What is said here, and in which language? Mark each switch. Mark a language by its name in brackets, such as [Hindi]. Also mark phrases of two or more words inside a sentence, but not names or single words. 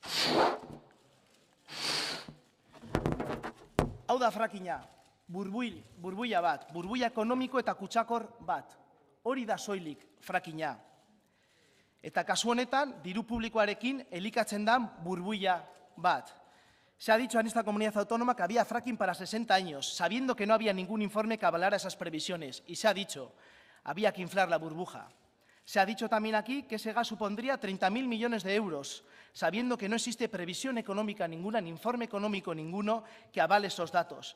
[Basque] Hau da frakina, burbuila bat, burbuila ekonomiko eta kutsakor bat. Hori da soilik frakina. Eta kasu honetan, diru publikoarekin elikatzen da burbuila bat. [Spanish] Se ha dicho en esta comunidad autónoma que había fracking para 60 años, sabiendo que no había ningún informe que avalara esas previsiones. Y se ha dicho, había que inflar la burbuja. Se ha dicho también aquí que ese gas supondría 30.000 millones de euros, sabiendo que no existe previsión económica ninguna, ni informe económico ninguno que avale esos datos.